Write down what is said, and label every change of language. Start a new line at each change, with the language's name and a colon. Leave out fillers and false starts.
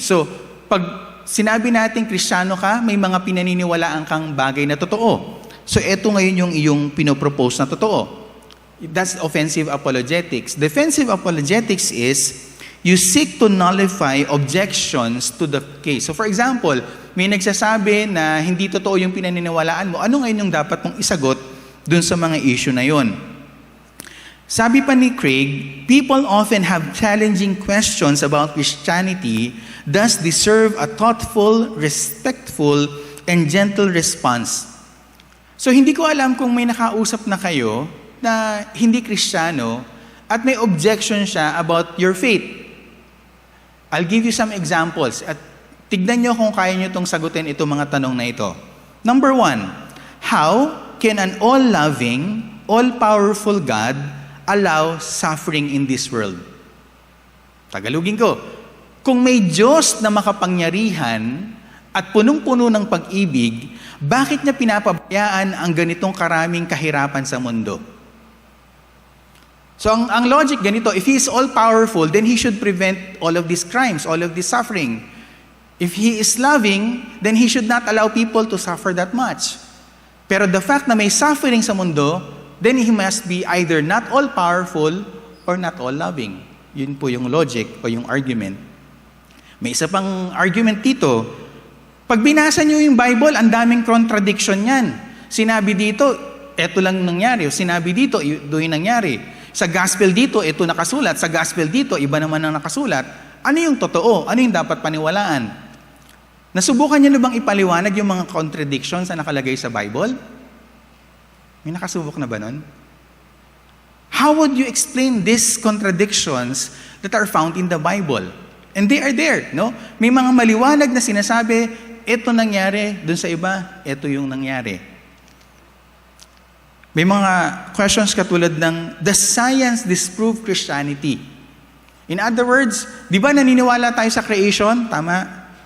Filipino: So, pag sinabi natin Kristiyano ka, may mga pinaniniwalaan kang bagay na totoo. So, eto ngayon yung iyong pinopropose na totoo.
English: That's offensive apologetics. Defensive apologetics is, You seek to nullify objections to the case.
Filipino: So for example, may nagsasabi na hindi totoo yung pinaniniwalaan mo. Ano ngayon yung dapat mong isagot dun sa mga issue na yon?
English: Sabi pa ni Craig, people often have challenging questions about Christianity, thus deserve a thoughtful, respectful, and gentle response.
Filipino: So hindi ko alam kung may nakausap na kayo na hindi Kristiyano at may objection siya about your faith.
English: I'll give you some examples
Filipino: at tignan nyo kung kaya nyo itong sagutin itong mga tanong na ito.
English: Number 1, how can an all-loving, all-powerful God allow suffering in this world?
Filipino: Tagalogin ko, kung may Diyos na makapangyarihan at punong-puno ng pag-ibig, bakit niya pinapabayaan ang ganitong karaming kahirapan sa mundo? So ang logic ganito,
English: if He is all-powerful, then He should prevent all of these crimes, all of this suffering. If He is loving, then He should not allow people to suffer that much. Pero the fact
Filipino: na may suffering sa mundo,
English: then He must be either not all-powerful or not all-loving.
Filipino: Yun po yung logic o yung argument. May isa pang argument dito. Pag binasa nyo yung Bible, ang daming contradiction yan. Sinabi dito, eto lang nangyari. O sinabi dito, ito yung nangyari. Sa gospel dito, ito nakasulat. Sa gospel dito, iba naman ang nakasulat. Ano yung totoo? Ano yung dapat paniwalaan? Nasubukan nyo na bang ipaliwanag yung mga contradictions na nakalagay sa Bible? May nakasubok na ba nun?
English: How would you explain these contradictions that are found in the Bible? And they are there, no?
Filipino: May mga maliwanag na sinasabi, ito nangyari, dun sa iba, ito yung nangyari. May mga questions katulad ng,
English: does science disprove Christianity?
Filipino: In other words, di ba naniniwala tayo sa creation? Tama?